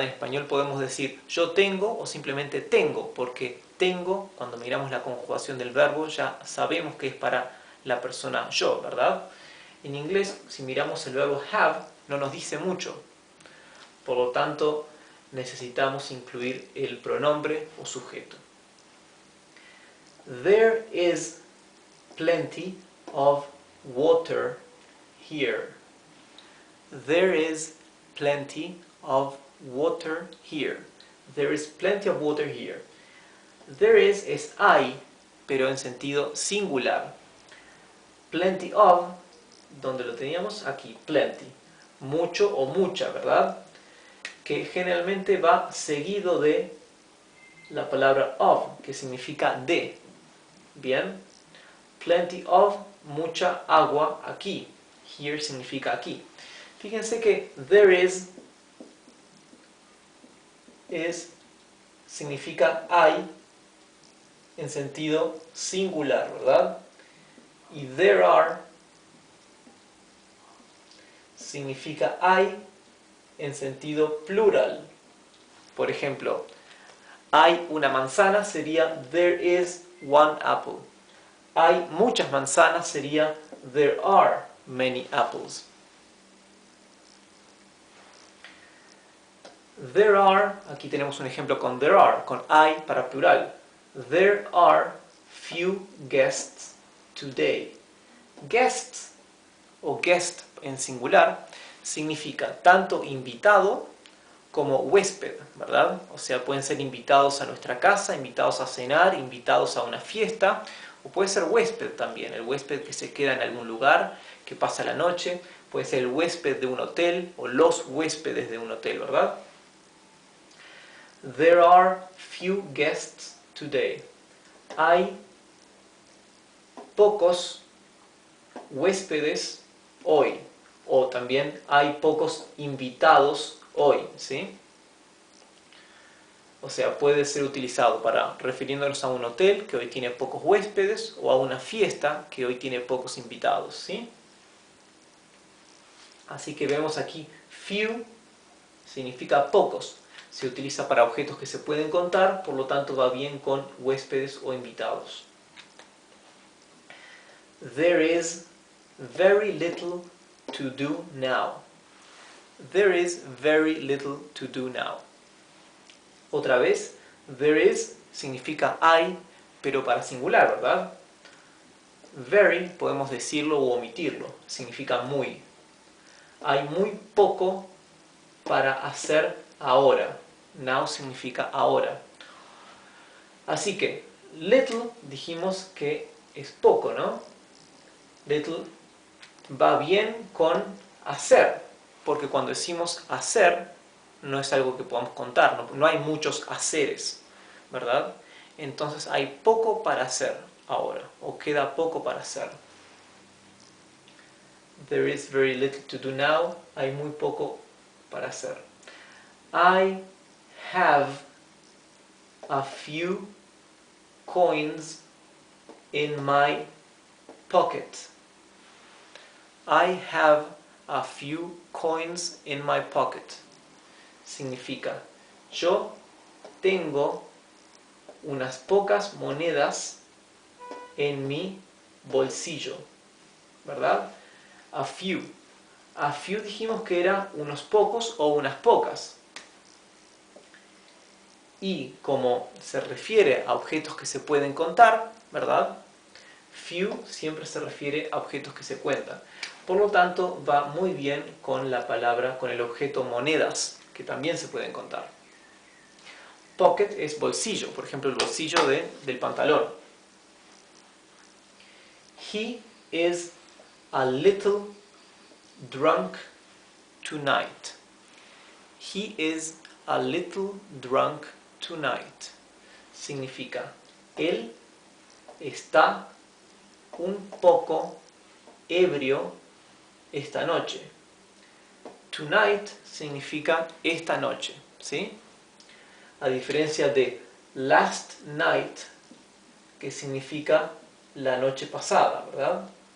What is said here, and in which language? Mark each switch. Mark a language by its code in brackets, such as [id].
[es] En español podemos decir yo tengo o simplemente tengo, porque tengo, cuando miramos la conjugación del verbo, ya sabemos que es para la persona yo, ¿verdad? En inglés, si miramos el verbo have, no nos dice mucho. Por lo tanto, necesitamos incluir el pronombre o sujeto. [en] There is plenty of water here. There is plenty of water here. There is plenty of water here. [es] There is hay, pero en sentido singular. Plenty of, ¿dónde lo teníamos? Aquí, plenty. Mucho o mucha, ¿verdad? Que generalmente va seguido de la palabra of, que significa de. Bien, plenty of, mucha agua aquí. Here significa aquí. Fíjense que there is significa hay en sentido singular, ¿verdad? Y there are significa hay en sentido plural. Por ejemplo, hay una manzana sería [en] there is one apple. [es] Hay muchas manzanas sería [en] there are many apples. [es] There are, aquí tenemos un ejemplo con there are, con hay para plural. [en] There are few guests today. [es] Guests o guest en singular significa tanto invitado como huésped, ¿verdad? O sea, pueden ser invitados a nuestra casa, invitados a cenar, invitados a una fiesta, o puede ser huésped también, el huésped que se queda en algún lugar, que pasa la noche, puede ser el huésped de un hotel o los huéspedes de un hotel, ¿verdad? [en] There are few guests today. [es] Hay pocos huéspedes hoy, o también hay pocos invitados hoy, ¿sí? O sea, puede ser utilizado para refiriéndonos a un hotel que hoy tiene pocos huéspedes o a una fiesta que hoy tiene pocos invitados, ¿sí? Así que vemos aquí few significa pocos. Se utiliza para objetos que se pueden contar, por lo tanto va bien con huéspedes o invitados. [en] There is very little to do now. There is very little to do now. [es] Otra vez, there is significa hay, pero para singular, ¿verdad? Very podemos decirlo o omitirlo, significa muy. Hay muy poco para hacer ahora. Now significa ahora. Así que, little dijimos que es poco, ¿no? Little va bien con hacer, porque cuando decimos hacer, no es algo que podamos contar, no hay muchos haceres, ¿verdad? Entonces hay poco para hacer ahora, o queda poco para hacer. [en] There is very little to do now, [es] hay muy poco para hacer. [en] I have a few coins in my pocket. I have a few coins in my pocket. [es] Significa, yo tengo unas pocas monedas en mi bolsillo, ¿verdad? A few. A few dijimos que era unos pocos o unas pocas. Y como se refiere a objetos que se pueden contar, ¿verdad? Few siempre se refiere a objetos que se cuentan. Por lo tanto, va muy bien con la palabra, con el objeto monedas, que también se pueden contar. Pocket es bolsillo, por ejemplo, el bolsillo del pantalón. [en] He is a little drunk tonight. He is a little drunk tonight. [es] Significa, él está un poco ebrio esta noche. Tonight significa esta noche, ¿sí? A diferencia de last night, que significa la noche pasada, ¿verdad?